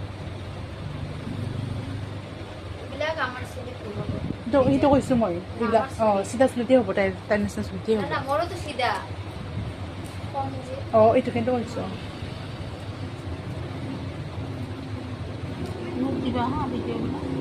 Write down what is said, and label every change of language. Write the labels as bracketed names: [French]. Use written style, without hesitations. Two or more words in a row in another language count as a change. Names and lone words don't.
[Bangla] এবিলাক আমার ছেলে করবো। [Assamese] এইটো কৈছো মই, এইবিলাক চিধা চুলিতেই হ'ব, তাইৰ নিচিনা চুলিতেই না হ'ব। [Bangla] না মোরও তো সিধা কম যে [Assamese] এইটো কিন্তু কৈছো। মোক দিবা হা ভিডিঅ'বিলাক।